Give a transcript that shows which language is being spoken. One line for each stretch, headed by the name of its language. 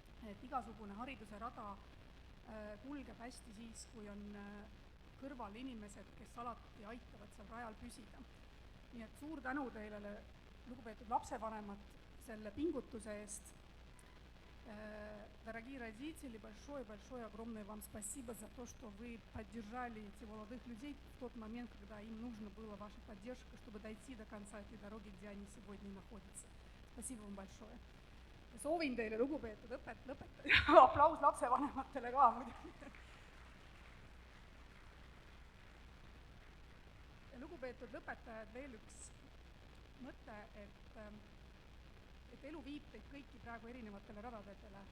Estonian: Et igasugune hariduse rada kulgeb hästi siis, kui on kõrval inimesed, kes alati aitavad seal rajal püsida. Nii et suur tänu teile, lugupeetud lapsevanemad, selle pingutuse eest.
Russian: Дорогие родители, большое огромное вам спасибо за то, что вы поддержали этих молодых людей в тот момент, когда им нужна была ваша поддержка, чтобы dойти до конца этой дороги, где они сегодня находятся. Спасибо вам большое.
Estonian: Soovin teile, lugupeetud lõpetaja, aplaus lapsevanematele ka muidugi. Lugupeetud lõpetajad, veel üks mõte, et elu viib teid kõiki praegu erinevatele radadele.